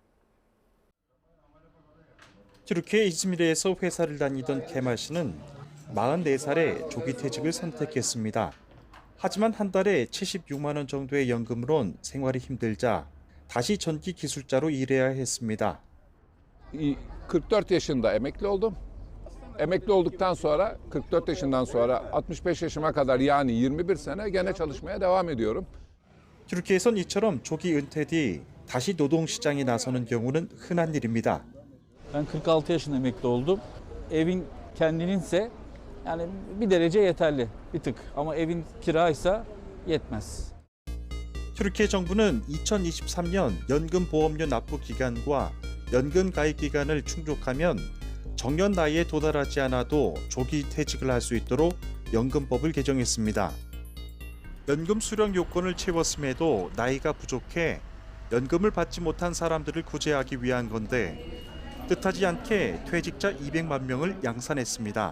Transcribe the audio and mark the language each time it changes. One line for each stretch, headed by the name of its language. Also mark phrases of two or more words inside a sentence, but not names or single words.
Korean: 튀르키예 이즈미르에서 회사를 다니던 케말 씨는 44살에 조기 퇴직을 선택했습니다. 하지만 한 달에 76만 원 정도의 연금으론 생활이 힘들자 다시 전기 기술자로 일해야 했습니다.
Turkish: 44 yaşında emekli oldum. Emekli olduktan sonra 44 yaşından sonra 65 yaşıma kadar yani 21 sene gene çalışmaya devam ediyorum.
Korean: 튀르키예선 이처럼 조기 은퇴 뒤 다시 노동시장에 나서는 경우는 흔한 일입니다.
Turkish: Ben 46 yaşında emekli oldum. Evin kendininse yani bir derece yeterli, bir tık. Ama evin kiraysa yetmez.
Korean: 튀르키예 정부는 2023년 연금보험료 납부 기간과 연금 가입 기간을 충족하면 정년 나이에 도달하지 않아도 조기 퇴직을 할 수 있도록 연금법을 개정했습니다. 연금 수령 요건을 채웠음에도 나이가 부족해 연금을 받지 못한 사람들을 구제하기 위한 건데 뜻하지 않게 퇴직자 200만 명을 양산했습니다.